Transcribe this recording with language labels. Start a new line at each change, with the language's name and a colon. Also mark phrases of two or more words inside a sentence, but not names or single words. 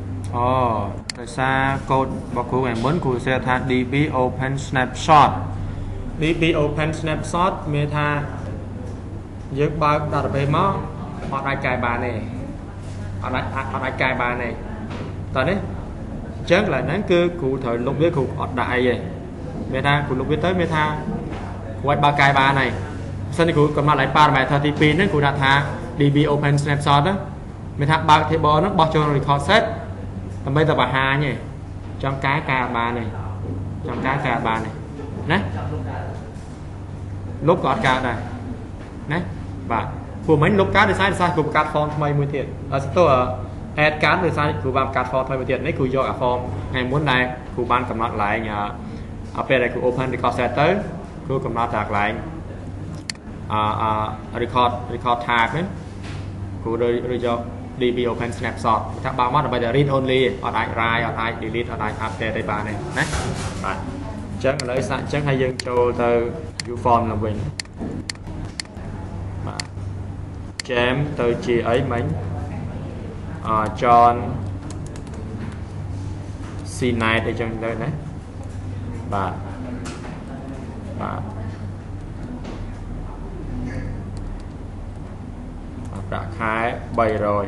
Khmer: ដោយសារកូដរបស់គ្រូថ្ងៃមុនគ្រូសរសេរថា
English: db open snapshot db open snapshot
Khmer: មានថាយើងបើក database មកអ ត់អាចកែបានទេអត់អាចកែបានទេតោះនេះអញ្ចឹងកន្លែងហ្នឹងគឺគ្រូត្រូវលុបវាគ្រូអត់ដាក់អីទេមានថាគ្រូលុបវាទៅមានថាគ្រូអាចបើកកែបានហើយសិនគ្រូកំណត់ឡើង parameter ទី2ហ្នឹងគ្រូដាក់ថា
English: db open snapshot
Khmer: មានថាបើក table ហ្នឹងបោះចូល
English: record set
Khmer: ដើម្បីទៅបង្ហាញទេចង់កែបានទេចង់កែបានទេណា លុបក៏អត់កើតដែរណាបាទព្រោះមិញលុបកើតដោយសារគ្រូបង្កើត form ថ្មីមួយទៀតស្ទើរ add កើតដោយសារគ្រូបានបង្កើត form ថ្មីមួយទៀតនេះគ្រូយកអា form ថ្ងៃមុនដែលគ្រូបានកំណត់កន្លែងពេលដែលគ្រូ
English: open record set
Khmer: ទៅគ្រូកំណត់តែកន្លែង
English: record type
Khmer: ហ្នឹងគ្រូរើយក
English: db open snapshot
Khmer: ថាបើមកដើម្បីតែ
English: read only
Khmer: អត់អាច write អត់អាច delete អត់អាច update ទេបានទេណាបាទអញ្ចឹងឥឡូវសាក់អញ្ចឹងហើយយើងចូលទៅ
English: view form
Khmer: ឡើងវិញ បាទ jam ទៅជាអីមិញJohn C night អីចឹងទៅណាបាទប្រាក់ខែ300